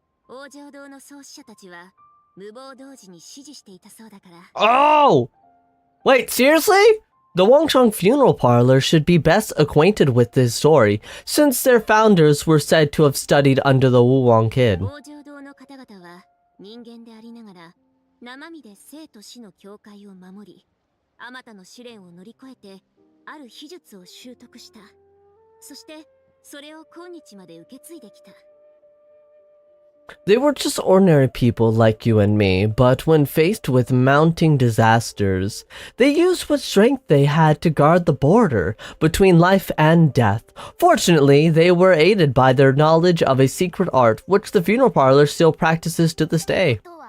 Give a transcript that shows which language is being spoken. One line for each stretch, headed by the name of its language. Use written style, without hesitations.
Japanese: 王城堂の創始者たちは無謀同時に支持していたそうだから。
English: Oh! Wait, seriously? The Wangcheng Funeral Parlor should be best acquainted with this story, since their founders were said to have studied under the Wulong Kid.
Japanese: 王城堂の方々は人間でありながら生身で生と死の境界を守り、あまたの試練を乗り越えてある秘術を習得した。そしてそれを今日まで受け継いできた。
English: They were just ordinary people like you and me, but when faced with mounting disasters, they used what strength they had to guard the border between life and death. Fortunately, they were aided by their knowledge of a secret art, which the funeral parlor still practices to this day.